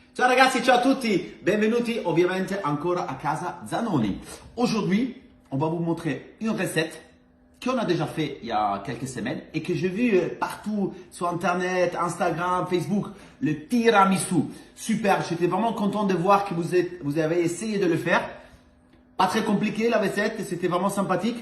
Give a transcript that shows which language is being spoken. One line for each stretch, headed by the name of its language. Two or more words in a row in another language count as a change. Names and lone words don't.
Italian: Ciao ragazzi, ciao a tutti, benvenuti ovviamente ancora a casa Zanoni.
French: Aujourd'hui, on va vous montrer une recette qu'on a déjà fait il y a quelques semaines et que j'ai vu partout sur internet, Instagram, Facebook, le tiramisu. Super, j'étais vraiment content de voir que vous avez essayé de le faire. Pas très compliqué la recette, c'était vraiment sympathique.